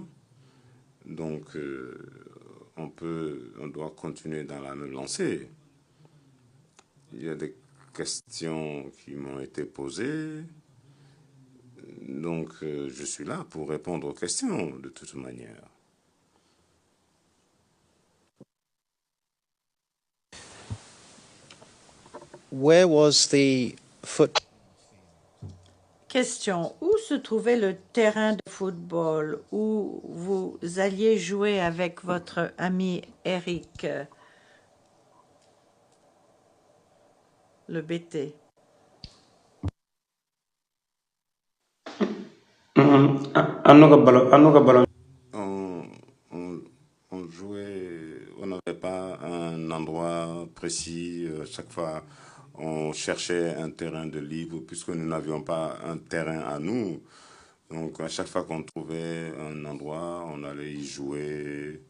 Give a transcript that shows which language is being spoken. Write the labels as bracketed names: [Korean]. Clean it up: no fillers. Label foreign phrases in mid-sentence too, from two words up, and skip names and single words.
[French] Donc, on doit continuer dans la même lancée. Il y a des questions qui m'ont été posées. Donc, je suis là pour répondre aux questions de toute manière. [English] where was the foot [French] Question. Où se trouvait le terrain de football où vous alliez jouer avec votre ami Eric, le BT? [Bambara] an n'o ka ballon [French] On jouait, on n'avait pas un endroit précis. Chaque fois, on cherchait un terrain de libre puisque nous n'avions pas un terrain à nous. Donc, à chaque fois qu'on trouvait un endroit, on allait y jouer.